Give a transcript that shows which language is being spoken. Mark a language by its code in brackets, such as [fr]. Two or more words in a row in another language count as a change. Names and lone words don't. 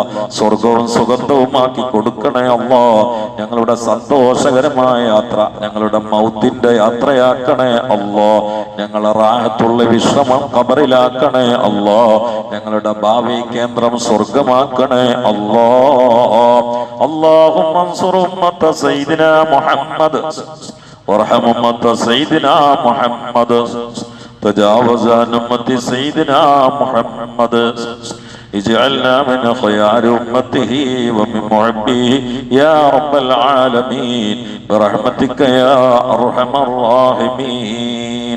[ml] സ്വർഗവും സുഗന്ധവുമാക്കി കൊടുക്കണേ അല്ലാഹ്. ഞങ്ങളുടെ സന്തോഷകരമായ യാത്ര ഞങ്ങളുടെ മൗത്തിന്റെ യാത്രയാക്കണേ അല്ലാഹ്. ഞങ്ങളെ റാഹത്തുള്ള വിശ്രമം ഖബറിലാക്കണേ അല്ലാഹ്. ഞങ്ങളുടെ ഭാവി കേന്ദ്രം സ്വർഗമാക്കണേ അല്ലാഹ്. [ar] اللهم انصر أمة سيدنا محمد وارحم أمة سيدنا محمد تجاوز عن أمة سيدنا محمد اجعلنا من خيار أمته ومن محبه يا رب العالمين برحمتك يا أرحم الراحمين.